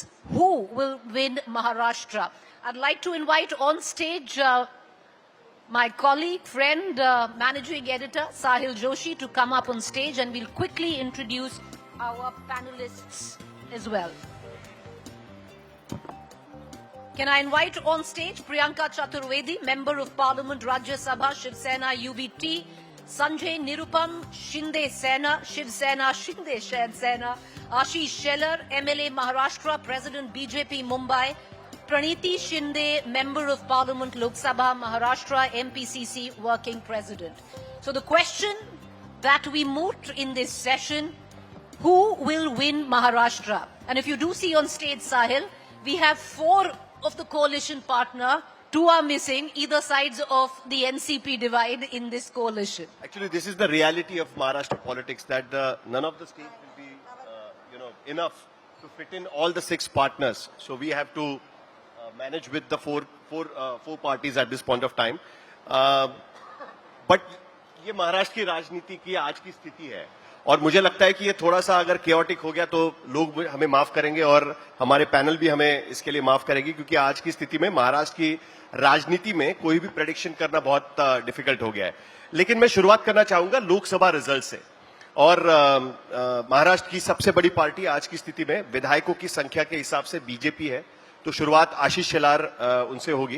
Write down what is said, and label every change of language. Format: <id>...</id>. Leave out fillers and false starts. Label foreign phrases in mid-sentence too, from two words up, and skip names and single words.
<en>Who will win Maharashtra? I'd like to invite on stage my colleague, friend, managing editor, Sahil Joshi, to come up on stage, and we'll quickly introduce our panelists as well. Can I invite on stage Priyanka Chaturvedi, Member of Parliament, Rajya Sabha, Shiv Sena, UBT, Sanjay Nirupam, Shinde Sena, Shiv Sena, Shinde Sena, Ashish Shelar, MLA Maharashtra, President BJP Mumbai, Praniti Shinde, Member of Parliament, Lok Sabha, Maharashtra, MPCC, Working President. So the question that we moot in this session, who will win Maharashtra? And if you do see on stage, Sahil, we have 4 of the coalition partner, 2 are missing, either sides of the NCP divide in this coalition. Actually, this is the reality of Maharashtra politics, that none of the states will be, enough to fit in all the 6 partners. So we have to manage with the four parties at this point of time.</en> <hi>But ये महाराष्ट्र की राजनीति की आज की स्थिति है, और मुझे लगता है कि ये थोड़ा सा अगर केओटिक हो गया तो लोग हमें माफ करेंगे और हमारे पैनल भी हमें इसके लिए माफ करेगी, क्योंकि आज की स्थिति में महाराष्ट्र की राजनीति में कोई भी प्रेडिक्शन करना बहुत डिफिकल्ट हो गया है. लेकिन मैं शुरुआत करना चाहूंगा लोकसभा रिजल्ट से. और महाराष्ट्र की सबसे बड़ी पार्टी आज की स्थिति में विधायकों की संख्या के हिसाब से बीजेपी है, तो शुरुआत आशीष शेलार उनसे होगी.</hi>